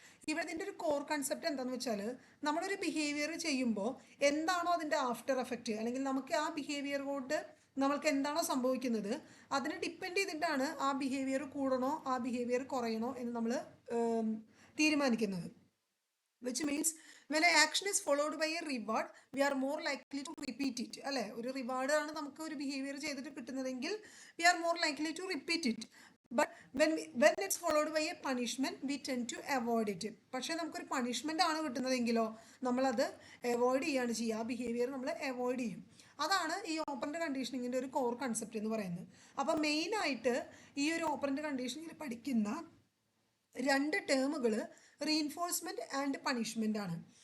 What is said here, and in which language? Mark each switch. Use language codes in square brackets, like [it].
[ml] ഇവിടെ ഇതിൻ്റെ ഒരു കോർ കൺസെപ്റ്റ് എന്താണെന്ന് വെച്ചാൽ, നമ്മളൊരു ബിഹേവിയർ ചെയ്യുമ്പോൾ എന്താണോ അതിൻ്റെ ആഫ്റ്റർ എഫക്റ്റ്, അല്ലെങ്കിൽ നമുക്ക് ആ ബിഹേവിയർ കൊണ്ട് നമ്മൾക്ക് എന്താണോ സംഭവിക്കുന്നത് അതിനെ ഡിപ്പെൻഡ് ചെയ്തിട്ടാണ് ആ ബിഹേവിയർ കൂടണോ ആ ബിഹേവിയർ കുറയണോ എന്ന് നമ്മൾ തീരുമാനിക്കുന്നത്. [en] Which means when an action is followed by a reward, we are more likely to repeat it. [ml] അല്ലേ, ഒരു റിവാർഡ് ആണ് നമുക്ക് ഒരു ബിഹേവിയർ ചെയ്തിട്ട് കിട്ടുന്നതെങ്കിൽ [en] we are more likely to repeat it. But when it's followed by a punishment, we tend to avoid it. [ml] പക്ഷേ നമുക്കൊരു punishment ആണ് കിട്ടുന്നതെങ്കിലോ നമ്മളത് അവോയ്ഡ് ചെയ്യുകയാണ് ചെയ്യുക, ആ ബിഹേവിയർ നമ്മൾ അവോയ്ഡ് ചെയ്യും. അതാണ് ഈ ഓപ്പറന്റ് കണ്ടീഷനിങ്ങിൻ്റെ ഒരു കോർ കൺസെപ്റ്റ് എന്ന് പറയുന്നത്. അപ്പോൾ മെയിനായിട്ട് ഈ ഒരു ഓപ്പറന്റ് കണ്ടീഷനിങ്ങിൽ പഠിക്കുന്ന രണ്ട് ടേമുകൾ റീഇൻഫോഴ്സ്മെൻറ്റ് ആൻഡ് പണിഷ്മെൻ്റ് ആണ്.